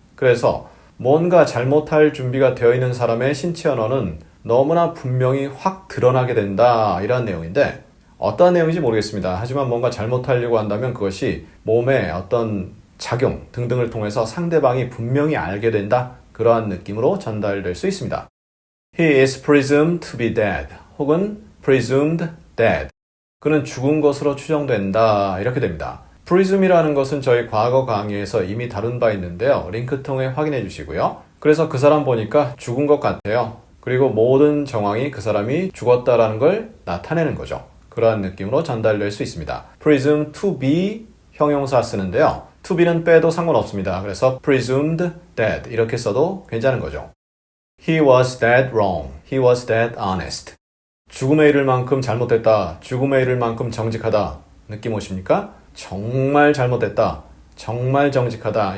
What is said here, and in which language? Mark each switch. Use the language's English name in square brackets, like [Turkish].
[Korean] 그래서 뭔가 잘못할 준비가 되어 있는 사람의 신체 언어는 너무나 분명히 확 드러나게 된다 이런 내용인데 어떤 내용인지 모르겠습니다. 하지만 뭔가 잘못하려고 한다면 그것이 몸의 어떤 작용 등등을 통해서 상대방이 분명히 알게 된다. 그러한 느낌으로 전달될 수 있습니다. [English] He is presumed to be dead [Korean] 혹은 [English] presumed dead. [Korean] 그는 죽은 것으로 추정된다. 이렇게 됩니다. presume이라는 것은 저희 과거 강의에서 이미 다룬 바 있는데요. 링크 통해 확인해 주시고요. 그래서 그 사람 보니까 죽은 것 같아요. 그리고 모든 정황이 그 사람이 죽었다라는 걸 나타내는 거죠. 그러한 느낌으로 전달될 수 있습니다. presume to be 형용사 쓰는데요. to be는 빼도 상관없습니다. 그래서 presumed dead 이렇게 써도 괜찮은 거죠. [English] He was dead wrong. He was dead honest. [Korean] 죽음에 이를 만큼 잘못됐다. 죽음에 이를 만큼 정직하다. 느낌 오십니까? 정말 잘못됐다. 정말 정직하다.